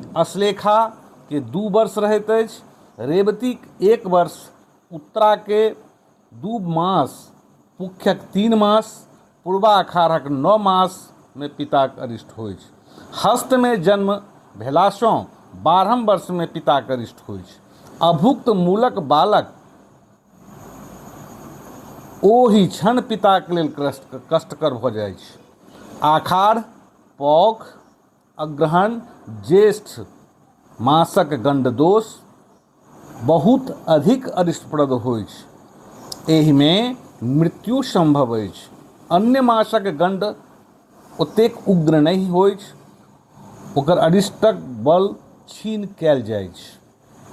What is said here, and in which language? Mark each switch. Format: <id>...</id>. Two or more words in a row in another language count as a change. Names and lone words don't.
<mai>अश्लेखा के 2 वर्ष रहैत अछि, रेवतीक 1 वर्ष, उत्तराके 2 मास, पुख्यक 3 मास, पूर्वाषाढ़क 9 मास में पिताक अरिष्ट होइत छै। हस्तमे जन्म भेलासँ 12 वर्ष में पिताक अरिष्ट होइत छै। अभुक्त मूलक बालक ओहि क्षण पिताक लेल कष्टकर भऽ जाइत छै। आषाढ़, पौष, अग्रहण, ज्येष्ठ मासक गंड दोष बहुत अधिक अरिष्टप्रद होइत छै। एहिमे मृत्यु संभव अछि। अन्य मासक गंड ओतेक उग्र नहि होइत छै, ओकर अरिष्टक बल छीन कयल जाइत छै।</mai>